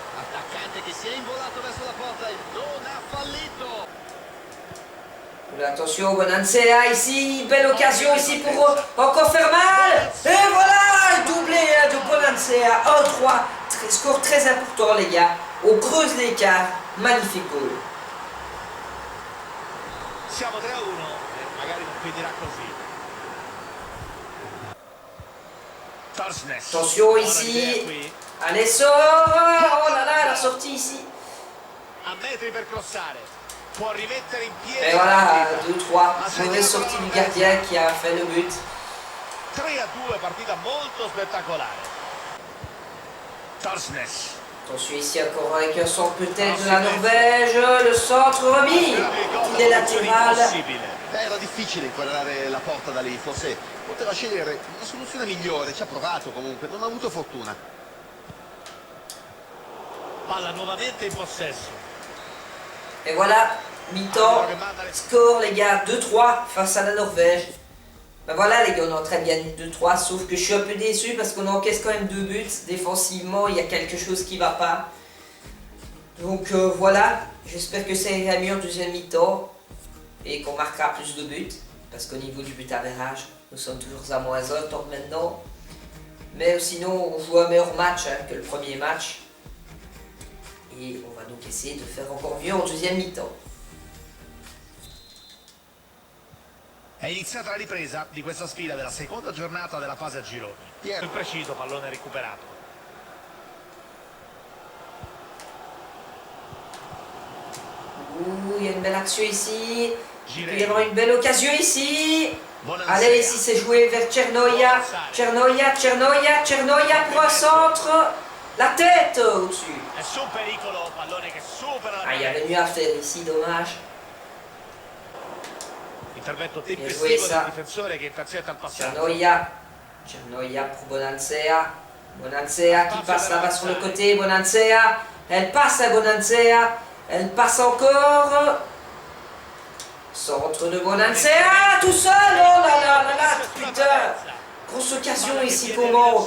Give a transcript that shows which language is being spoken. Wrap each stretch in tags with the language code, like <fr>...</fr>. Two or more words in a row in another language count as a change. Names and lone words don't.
<fr>Attention, Bonansea ici, belle occasion ici pour encore faire mal. Et voilà, doublé de Bonansea. 1-3, score très important les gars. On creuse l'écart, magnifique goal.</fr> <it>Siamo 3-1, magari non finirà così.</it> <fr>Attention ici, allez sort, oh là là, la sortie ici. Et voilà, 2-3, mauvaise sortie du gardien qui a fait le but.</fr> <it>3-2, partita molto spettacolare.</it> <fr>Torsnes. Attention ici encore avec un centre peut-être de la Norvège, le centre remis, il est latéral.</fr> <it>Era difficile inquadrare la porta da lì, forse poteva scegliere una soluzione migliore, ci ha provato comunque, non ha avuto fortuna. Palla nuovamente in possesso.</it> <fr>Et voilà, mi-temps, score les gars, 2-3 face à la Norvège. Ben voilà les gars, on est en train de gagner 2-3, sauf que je suis un peu déçu parce qu'on encaisse quand même 2 buts. Défensivement, il y a quelque chose qui va pas. Donc voilà, j'espère que ça ira mieux en deuxième mi-temps et qu'on marquera plus de buts. Parce qu'au niveau du but average, nous sommes toujours à -1 tant que maintenant. Mais sinon, on joue un meilleur match que le premier match. Et on va donc essayer de faire encore mieux en deuxième mi-temps.</fr> <it>È iniziata la ripresa di questa sfida della seconda giornata della fase a gironi. Il preciso pallone recuperato.</it> <fr>Ouh, il y a une belle action ici. Il peut y avoir une belle occasion ici. Allez, ici c'est joué vers Cernoia. Cernoia pour un centre. La tête au-dessus. Ah, il y avait mieux à faire ici, dommage.</fr> <it>Intervento tempestivo del difensore che intercetta il passaggio.</it> <fr>Cernoia pour Bonansea. Bonansea qui passe là-bas sur le côté. Bonansea. Elle passe à Bonansea. Elle passe encore. Centre de Bonansea. Tout seul. Oh là là là là. Putain. Grosse occasion ici pour manque.</fr>